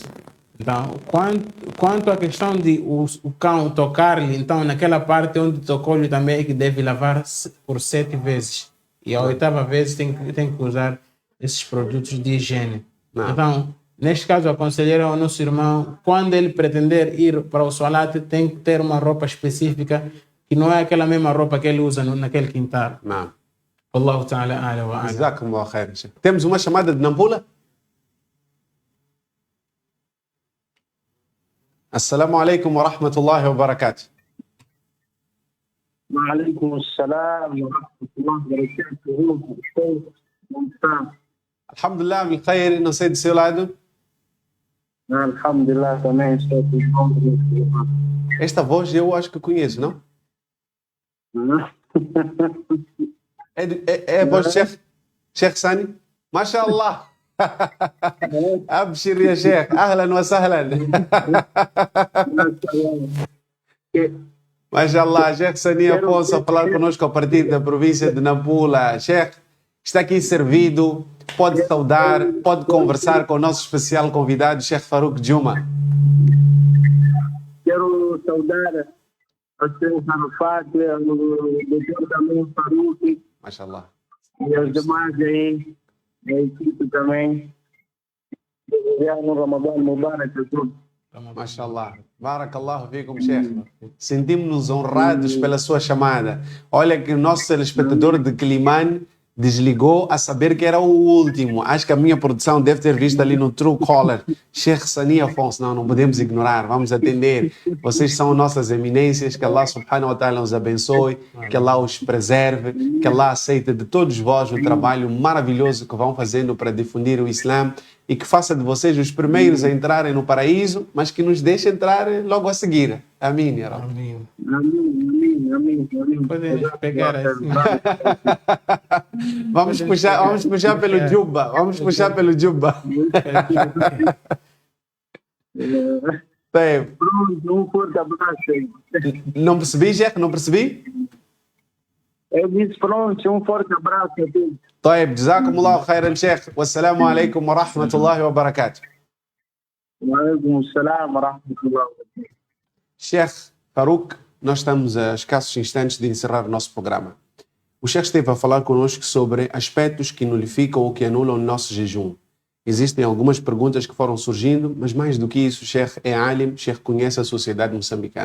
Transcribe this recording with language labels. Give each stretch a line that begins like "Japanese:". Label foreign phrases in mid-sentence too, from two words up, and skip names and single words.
Portuguese: Então, quanto à questão de o cão tocar-lhe, então naquela parte onde tocou-lhe também é que deve lavar por 7 vezes e a 8ª vez tem que usar esses produtos de higiene. Então, neste caso, aconselho ao nosso irmão, quando ele pretender ir para o salat, tem que ter uma roupa específica, que não é aquela mesma roupa que ele usa naquele quintal. Não.
Arabic: الله تعالى أعلى وأعلى. جزاكم الله خيرا.
Portuguese: Temos uma chamada de Nampula?
Arabic: السلام عليكم ورحمة الله وبركاته. وعليكم السلام ورحمة الله وبركاته.
Portuguese: Como está?
Arabic: الحمد لله، بالخير,
Portuguese: não sei do seu lado. Alhamdulillah, também estou bom. Esta voz eu acho que conheço, não? É a voz do Sheikh Sani?
Arabic: ما شاء الله. أبشر يا شيخ. أهلا وسهلا.
Portuguese: MashaAllah, Sheikh Sani Afonso a falar conosco a partir da província de Nampula. Sheikh, está aqui servido. Pode saudar, pode conversar com o nosso especial convidado, Sheikh Farouk Juma. Quero saudar a Sheikh Arafat, o Dr. também Farouk, MashaAllah. e os demais aí, a equipe também. Desejar um Ramadão Mubarak a todos. MashaAllah.
Arabic: بارك الله فيكم، شيخ.
Portuguese: Sentimos-nos honrados pela sua chamada. Olha que o nosso telespectador de Quilimane desligou a saber que era o último. Acho que a minha produção deve ter visto ali no Truecaller. Sheikh Sani Afonso. Não podemos ignorar. Vamos atender. Vocês são nossas eminências. Que Allah
Arabic: سبحانه وتعالى
Portuguese: os abençoe. Que Allah os preserve. Que Allah aceite de todos vós o trabalho maravilhoso que vão fazendo para difundir o Islã. E que faça de vocês os primeiros a entrarem no paraíso, mas que nos deixe entrar logo a seguir.
Arabic: Amém, يا ربي.
Portuguese: Amém. Podem pegar assim. Vamos puxar pelo Juba. Vamos puxar pelo Juba. Bem, Pronto, um forte abraço. não percebi, Sheikh? Não percebi? Eu disse pronto, um forte abraço a todos.
Arabic: طيب جزاكم الله خيرا شيخ والسلام عليكم ورحمة الله وبركاته. وعليكم السلام ورحمة الله وبركاته.
Portuguese: Sheikh Farouk, nós estamos a escassos instantes de encerrar o nosso programa. O Sheikh esteve a falar connosco sobre aspectos que nulificam ou que anulam o nosso jejum. Existem algumas perguntas que foram surgindo, mas mais do que isso, o Sheikh é alim, o Sheikh conhece a sociedade moçambicana.